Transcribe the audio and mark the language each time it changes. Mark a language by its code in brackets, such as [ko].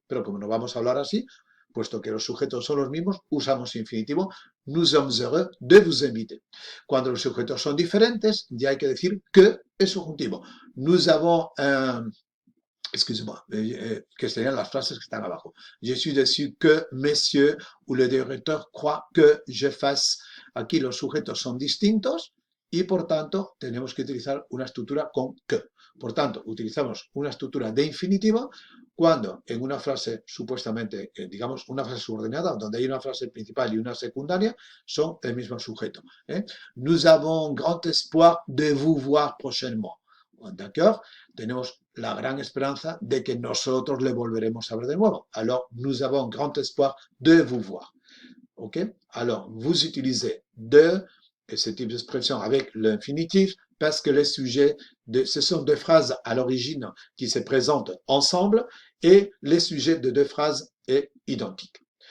[es] Pero como no vamos a hablar así, puesto que los sujetos son los mismos, usamos infinitivo. [fr] Nous sommes heureux de vous inviter. [es] Cuando los sujetos son diferentes, ya hay que decir que es subjuntivo. [fr] Nous avons un, excusez-moi, [es] que serían las frases que están abajo. [fr] Je suis déçu que messieurs ou le directeur croit que je fasse. [es] Aquí los sujetos son distintos y por tanto tenemos que utilizar una estructura con que. Por tanto, utilizamos una estructura de infinitivo cuando en una frase supuestamente, digamos, una frase subordinada, donde hay una frase principal y una secundaria, son el mismo sujeto. [fr] Nous avons grand espoir de vous voir prochainement. D'accord? [es] Tenemos la gran esperanza de que nosotros le volveremos a ver de nuevo. [fr] Alors, nous avons grand espoir de vous voir. OK? Alors, vous utilisez de et ce type d'expression avec l'infinitif parce que les sujets, ce sont deux phrases à l'origine qui se présentent ensemble et les sujets de deux phrases est identique.